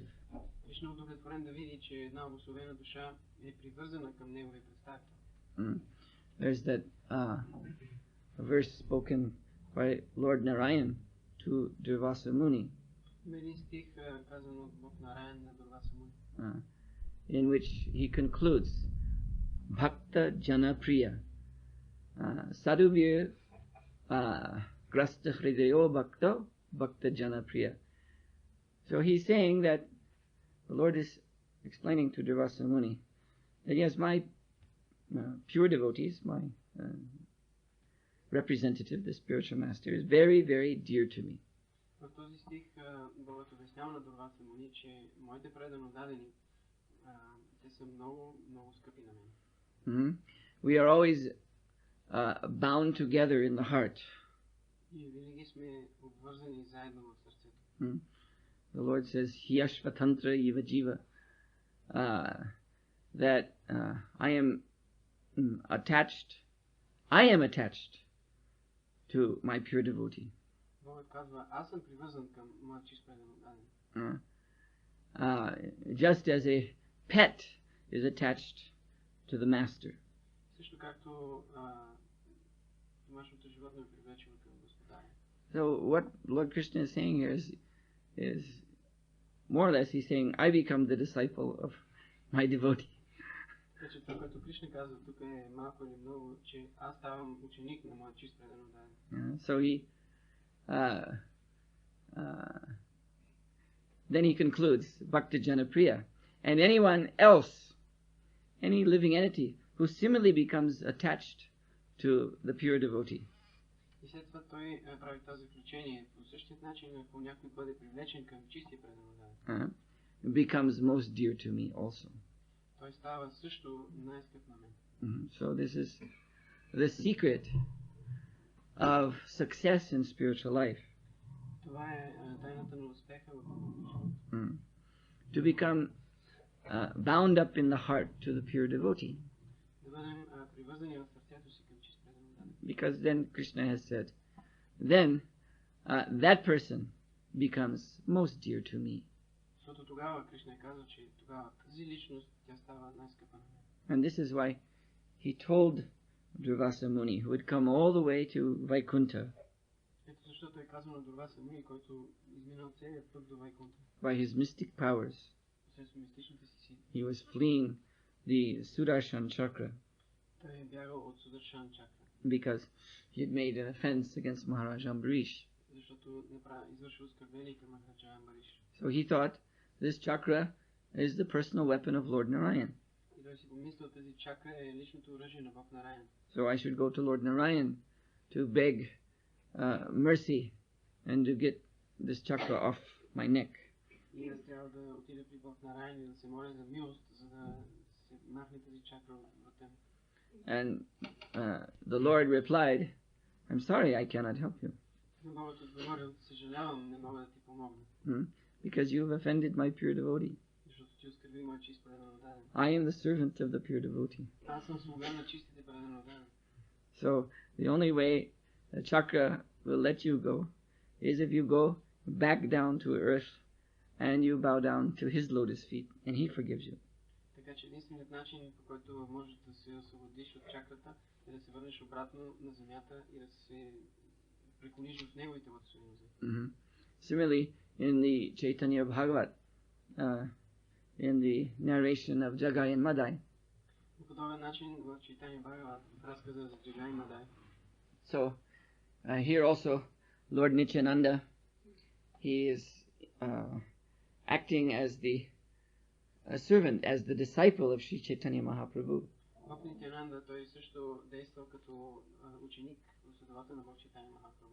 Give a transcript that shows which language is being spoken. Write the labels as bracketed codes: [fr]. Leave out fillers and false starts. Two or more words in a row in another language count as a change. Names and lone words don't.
[bg] Кришна е удовлетворен да види, че една обособена душа е привързана към неговия представител. [en] There's that verse spoken by Lord Narayan to Durvasa Muni, [bg] Има един стих, казан от Бог Нараян на Дурваса Муни, [en] in which he concludes, [sa] Bhakta Jana Priya Sadhuvir Grasta Hridayo Bhakta Bhakta Jana Priya. [en] So he's saying that the Lord is explaining to Durvasa Muni that yes, my pure devotees, my representative, the spiritual master, is very, very dear to me. [bg] В този стих Богът обяснява на Дурваса Муни, че моите предано дадени, те са много, много скъпи на мен. [en] We are always bound together in the heart. [bg] И винаги сме обвързани заедно в сърцето. [en] The Lord says, [sa] Hiyashvatantra Iva Jiva, [en] that I am attached to my pure devotee. [bg] Богът казва, аз съм привързан към моят чист предано даден. [en] Just as a pet is attached to the master. [bg] Също както домашното животно е привлечено към господаря. [en] So what Lord Krishna is saying here is more or less he's saying, I become the disciple of my devotee. [bg] Така че това, което Кришна казва тук е малко или много, че аз ставам ученик на моят чист предано даден. [en] So he then he concludes, [sa] Bhakta Jana Priya, [en] and anyone else, any living entity who similarly becomes attached to the pure devotee. [bg] И след това той прави това заключение. По същия начин, ако някой бъде привлечен към чистия предано даден, [en] becomes most dear to me also. [bg] Той става също най-скъп на мен. [en] So this is the secret of success in spiritual life. [bg] Това е тайната на успеха в живота. [en] To become bound up in the heart to the pure devotee. [bg] Да бъдем привързани в сърцето си към чист предано даден. [en] Because then Krishna has said, then that person becomes most dear to me. [bg] Защото тогава Кришна е казал, че тогава тази личност тя става най-скъпа на мен. [en] And this is why he told Durvasa Muni, who had come all the way to Vaikuntha, [bg] Ето защото е казано на Дурваса Муни, който изминал целият път до Вайкунта. [en] by his mystic powers, [bg] Посредством мистичните си сили. [en] he was fleeing the Sudarshan chakra [bg] Той е бягал от Сударшан чакра, [en] because he had made an offense against Mахараджа Ambarish. [bg] защото извършил оскърбление към Махараджа Амбариш. [en] So he thought this chakra is the personal weapon of Lord Narayan. [bg] И той си помислил, тази чакра е личното оръжие на Бог Нараян. [en] So I should go to Lord Narayan to beg mercy and to get this chakra off my neck. [bg] И аз трябва да отида при Бог Нараян и да се моля за милост, за да се махне тази чакра от врата ми. [en] And the Lord replied, I'm sorry, I cannot help you. [bg] Но Богът отговорил, съжалявам, не мога да ти помогна. [en] Because you have offended my pure devotee. [bg] Защото ти оскърби моят чист преданодаден. [en] I am the servant of the pure devotee. [bg] Аз съм слуга на чистите преданодаден. [en] So the only way the chakra will let you go is if you go back down to earth and you bow down to his lotus feet and he forgives you. [bg] Така че единственият начин, по който можеш да се освободиш от чакрата, е да се върнеш обратно на земята и да се преклониш в неговите лотосови нозе. [en] Similarly, in the Chaitanya Bhagavat, in the narration of Jagai and Madai. [bg] По подобен начин в Чайтания Бхагават разказа за Джагай и Мадай. [en] So here also Lord Nityananda, he is acting as the servant, as the disciple of Sri Chaitanya Mahaprabhu. [bg] Бог Нитянанда, той също действал като ученик, последовател на Бог Чайтания Махапрабху.